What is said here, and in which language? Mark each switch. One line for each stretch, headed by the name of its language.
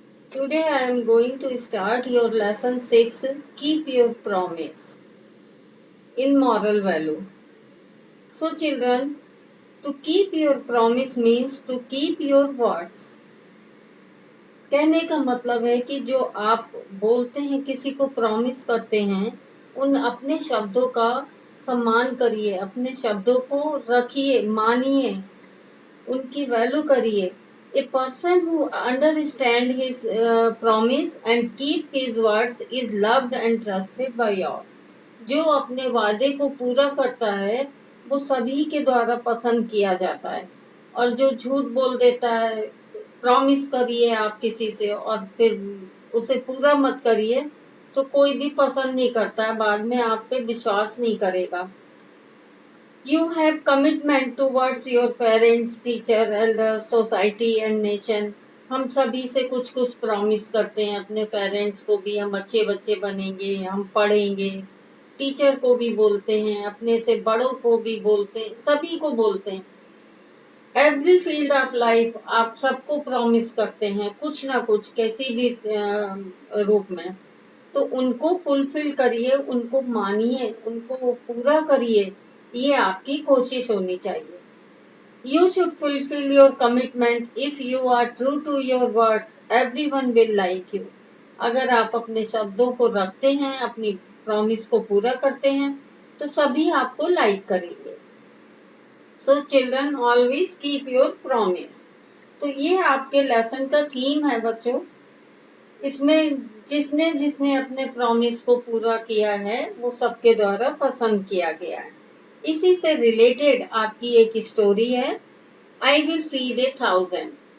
English: Today I am going to start your lesson 6, Keep Your Promise in Moral Value. So children, to keep your promise means to keep your words.
Hindi: कहने का मतलब है कि जो आप बोलते हैं, किसी को प्रॉमिस करते हैं, उन अपने शब्दों का सम्मान करिए, अपने शब्दों को रखिए, मानिए, उनकी वैल्यू करिए.
English: A person who understands his promise and keep his words is loved and trusted by all.
Hindi: जो अपने वादे को पूरा करता है वो सभी के द्वारा पसंद किया जाता है, और जो झूठ बोल देता है, प्रॉमिस करिए आप किसी से और फिर उसे पूरा मत करिए, तो कोई भी पसंद नहीं करता है, बाद में आप पे विश्वास नहीं करेगा.
English: You have commitment towards your parents, teacher, elders, society and nation.
Hindi: हम सभी से कुछ कुछ प्रॉमिस करते हैं, अपने पेरेंट्स को भी हम अच्छे बच्चे बनेंगे, हम पढ़ेंगे, टीचर को भी बोलते हैं, अपने से बड़ों को भी बोलते हैं, सभी को बोलते हैं. एवरी फील्ड ऑफ लाइफ आप सबको प्रॉमिस करते हैं, कुछ ना कुछ किसी भी रूप में. तो उनको फुलफिल करिए, उनको मानिए, उनको पूरा करिए, ये आपकी कोशिश होनी चाहिए.
English: You should fulfill your commitment. If you are true to your words, everyone will like you.
Hindi: अगर आप अपने शब्दों को रखते हैं, अपनी प्रॉमिस को पूरा करते हैं, तो सभी आपको लाइक करेंगे.
English: So children, always keep your promise.
Hindi: तो ये आपके लेसन का थीम है बच्चों. इसमें जिसने जिसने अपने प्रॉमिस को पूरा किया है वो सबके द्वारा पसंद किया गया है. इसी से रिलेटेड आपकी एक स्टोरी है.
English: I will feed 1,000.